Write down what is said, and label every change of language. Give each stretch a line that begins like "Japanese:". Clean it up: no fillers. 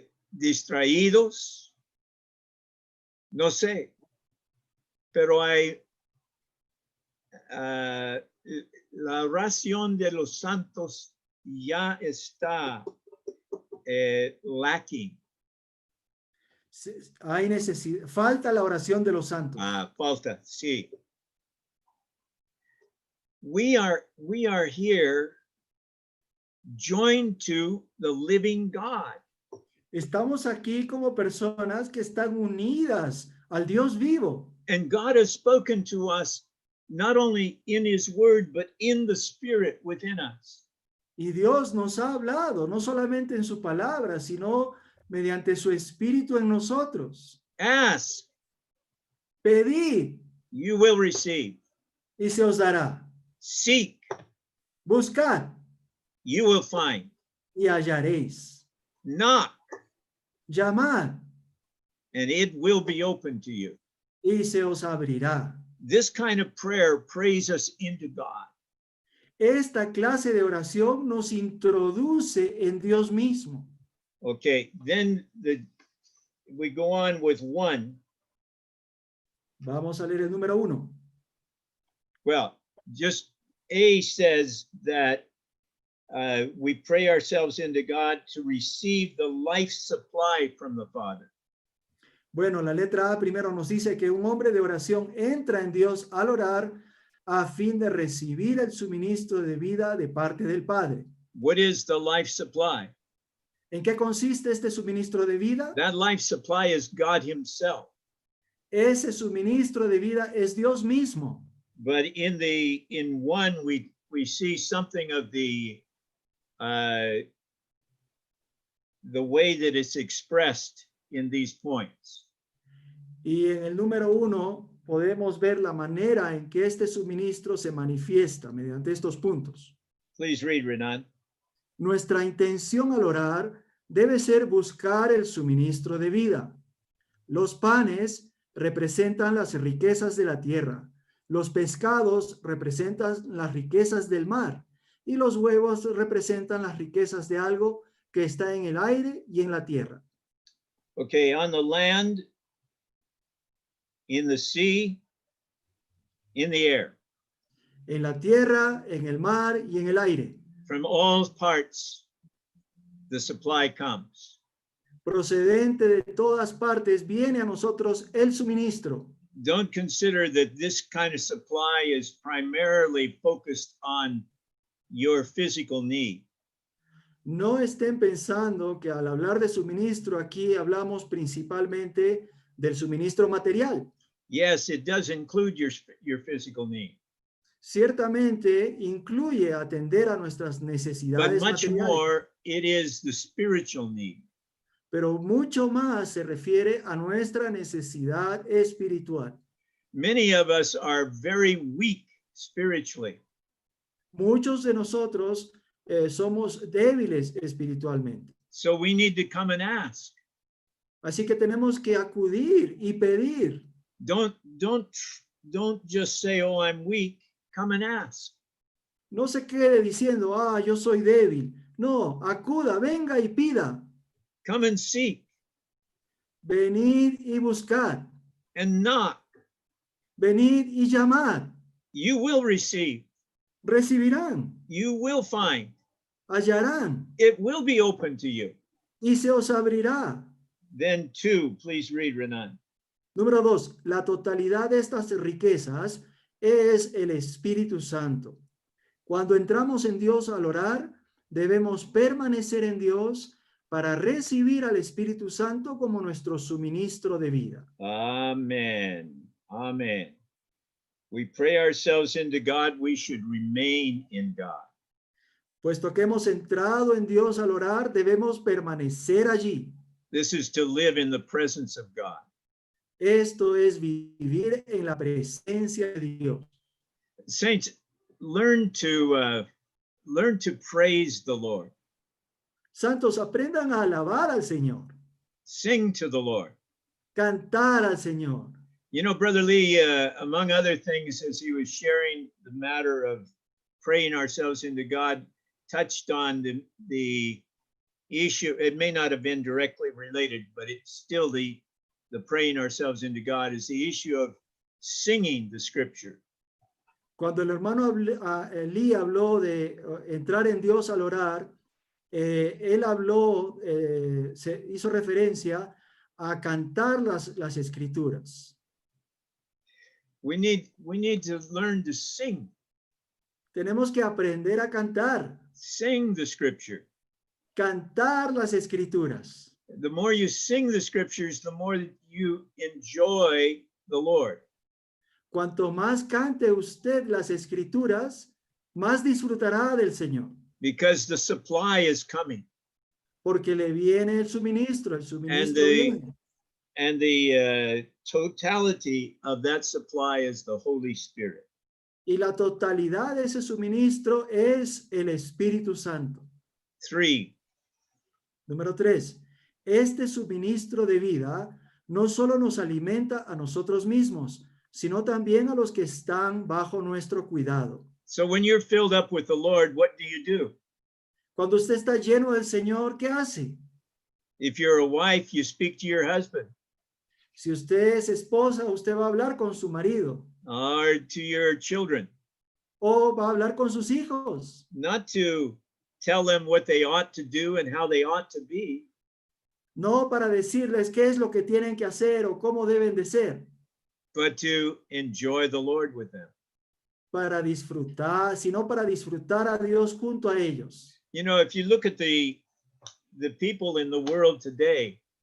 Spanish: distraídos, no sé, pero hay la oración de los santos ya está lacking. Hay necesidad, falta la oración de los santos. Falta, sí.
English: We are here joined to the living God.
Spanish: Estamos aquí como personas que están unidas al Dios vivo.
English: And God has spoken to us not only in his word, but in the spirit within us.
Spanish: Y Dios nos ha hablado, no solamente en su palabra, sino mediante su espíritu en nosotros.
English: Ask,
Spanish: Pedid
English: you will receive.
Spanish: y se os dará.
English: Seek,
Spanish: Buscad
English: you will find.
Spanish: y hallaréis.
English: Knock,
Spanish: Llamad
English: and it will be open to you.
Spanish: y se os abrirá.
English: This kind of prayer prays us into God.
Spanish: Esta clase de oración nos introduce en Dios mismo.
English: Okay, then we go on with 1.
Spanish: Vamos a leer el número 1.
English: Well, just A says that we pray ourselves into God to receive the life supply from the Father.
Spanish: Bueno, la letra A primero nos dice que un hombre de oración entra en Dios al orar a fin de recibir el suministro de vida de parte del Padre.
English: What is the life supply?
Spanish: ¿En qué consiste este suministro de vida?
English: That life supply is God himself.
Spanish: Ese suministro de vida es Dios mismo.
English: But in 1 we see something of the way that it's expressed in these points.
Spanish: Y en el número 1 podemos ver la manera en que este suministro se manifiesta mediante estos puntos.
English: Please read, Renan.
Spanish: Nuestra intención al orar debe ser buscar el suministro de vida. Los panes representan las riquezas de la tierra. Los pescados representan las riquezas del mar. Y los huevos representan las riquezas de algo que está en el aire y en la tierra.
English: Okay, on the land, in the sea, in the air,
Spanish: En la tierra, en el mar y en el aire.
English: from all parts, the supply comes.
Spanish: Procedente de todas partes viene a nosotros el suministro.
English: Don't consider that this kind of supply is primarily focused on your physical need.
Spanish: No estén pensando que al hablar de suministro aquí hablamos principalmente del suministro material.
English: Yes, it does include your physical need,
Spanish: Ciertamente incluye atender a nuestras
English: but
Spanish: necesidades
English: much
Spanish: materiales,
English: more, it is the spiritual need.
Spanish: pero mucho más se refiere a nuestra necesidad espiritual.
English: Many of us are very weak spiritually.
Spanish: Muchos de nosotros somos débiles espiritualmente.
English: So we need to come and ask.
Spanish: Así que tenemos que acudir y pedir.
English: Don't just say, "Oh, I'm weak." Come and ask.
Spanish: No se quede diciendo, yo soy débil. No, acuda, venga y pida.
English: Come and seek
Spanish: Venid y buscar.
English: and knock.
Spanish: Venid y llamad.
English: You will receive.
Spanish: Recibirán,
English: You will find.
Spanish: hallarán
English: It will be open to you.
Spanish: y se os abrirá.
English: Then 2, please read, Renan.
Spanish: Número 2, la totalidad de estas riquezas es el Espíritu Santo. Cuando entramos en Dios al orar, debemos permanecer en Dios para recibir al Espíritu Santo como nuestro suministro de vida.
English: Amen. Amen. We pray ourselves into God. We should remain in God.
Spanish: Puesto que hemos entrado en Dios al orar, debemos permanecer allí.
English: This is to live in the presence of God.
Spanish: Esto es vivir en la presencia de Dios.
English: Saints, learn to praise the Lord.
Spanish: Santos, aprendan a alabar al Señor,
English: Sing to the Lord.
Spanish: cantar al Señor.
English: You know, Brother Lee, among other things, as he was sharing the matter of praying ourselves into God, touched on the issue. It may not have been directly related, but it's still the praying ourselves into God is the issue of singing the scripture.
Spanish: Cuando el hermano Lee habló de entrar en Dios al orar, él habló, se hizo referencia a cantar las escrituras.
English: We need to learn to sing.
Spanish: Tenemos que aprender a cantar,
English: Sing the scripture.
Spanish: cantar las escrituras.
English: The more you sing the scriptures, the more that you enjoy the Lord.
Spanish: Cuanto más cante usted las escrituras, más disfrutará del Señor,
English: Because the supply is coming.
Spanish: porque le viene el suministro viene.
English: And the totality of that supply is the Holy Spirit.
Spanish: Y la totalidad de ese suministro es el Espíritu Santo.
English: 3,
Spanish: Número 3. Este suministro de vida no solo nos alimenta a nosotros mismos, sino también a los que están bajo nuestro cuidado.
English: so when you're filled up with the Lord, what do?
Spanish: Cuando usted está lleno del Señor, ¿qué hace?
English: If you're a wife, you speak to your husband,
Spanish: Si usted es esposa, usted va a hablar con su marido
English: or to your children,
Spanish: o va a hablar con sus hijos.
English: not to tell them what they ought to do and how they ought to be,
Spanish: No para decirles qué es lo que tienen que hacer o cómo deben de ser,
English: but to enjoy the Lord with them.
Spanish: para disfrutar, sino para disfrutar a Dios junto a ellos.
English: You know, if you look at the people in the world today,